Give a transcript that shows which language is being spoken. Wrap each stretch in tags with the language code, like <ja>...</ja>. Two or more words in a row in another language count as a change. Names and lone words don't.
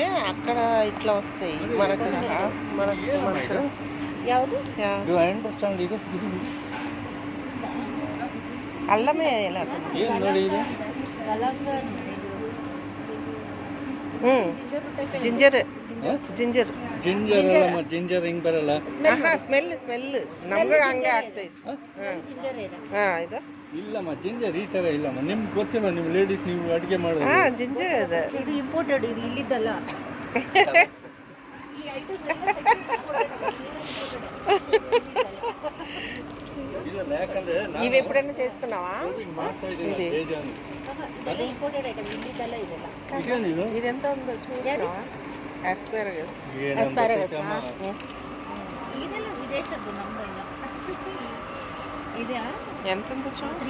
<te>అక్కడ ఇట్లా వస్తాయి మనకు. అల్లమే ఎలా జింజర్ ಜಿಂಜರ್</te> <kn>ಜಿಂಜರ್ ಹಿಂಗ್ ಬರಲ್ಲ. ಸ್ಮೆಲ್ ನಮ್ಗೆ ಹಂಗೆ ಆಗ್ತೈತಿ. ಇದು ಇಲ್ಲಮ್ಮ ಜಿಂಜರ್ ಈ ತರ ಇಲ್ಲಮ್ಮ. ನಿಮ್ಗೆ ಗೊತ್ತಿಲ್ಲ, ನೀವು ಲೇಡೀಸ್ ನೀವು ಅಡುಗೆ ಮಾಡೋದು. ಜಿಂಜರ್ ಇದೆ. ಇದು ಇಂಪೋರ್ಟೆಡ್, ಇದು ಇಲ್ಲಿದ್ದಲ್ಲ.</kn> <te>ఇవి ఎప్పుడైనా చేసుకున్నావా? ఇది ఎంత ఉందో చూసావా? ఆస్పారగస్. ఎంత ఉందో చూ.</te>